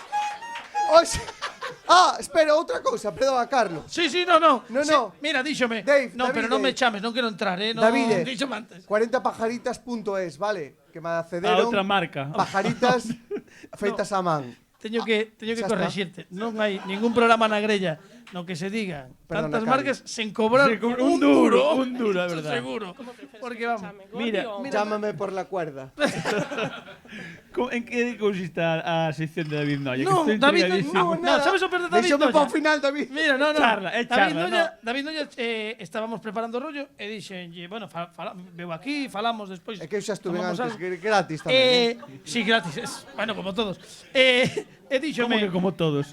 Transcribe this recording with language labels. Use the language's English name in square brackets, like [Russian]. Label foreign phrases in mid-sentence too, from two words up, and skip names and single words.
[Galician] Espera, outra cousa, perdón a Carlos. [Spanish] Sí, no. Sí, [Galician] mira, díxome. David, pero non me chames, non quero entrar, no. David, díxome antes. 40pajaritas.es, vale? Que me accederon. A outra marca. Pajaritas feitas a man. Teño que corregirte. Non hai ningún programa na grella no que se digan Perdona, tantas Cari. marcas sen cobrar Un duro, a [Spanish] Eso verdad. seguro. Porque vamos. Mira, Llámame por la cuerda. [Galician] En que consiste a sección de David Noia? [Spanish] No, Que estoy David, intrigadísimo. no, [Galician] sabes o peor de David Déxame Noia? para o final, David. Mira, no. Charla, é David charla, Noia, David Noia estábamos preparando o rollo e dixenlle, bueno, [Spanish] veo aquí, [Galician] falamos despois. É que eu xa estuve tomamos antes, algo. gratis tamén. [Spanish] Sí, gratis, bueno, como todos. E díxome, [Galician] Como que como todos?